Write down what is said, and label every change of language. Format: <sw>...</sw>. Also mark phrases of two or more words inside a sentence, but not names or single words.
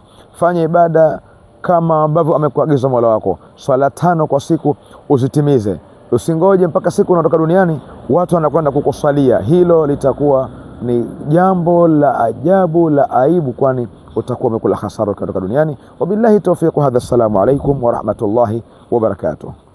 <sw>Fanya ibada kama ambavyo amekuagiza Mola wako. Swala 5 kwa siku uzitimize. Usingoje mpaka siku unatoka duniani watu wanakwenda kukuswalia. Hilo litakuwa ni jambo la ajabu, la aibu, kwani utakuwa umekula hasara kutoka duniani.</sw> <ar>وبالله التوفيق. هذا، السلام عليكم ورحمة الله وبركاته.</ar>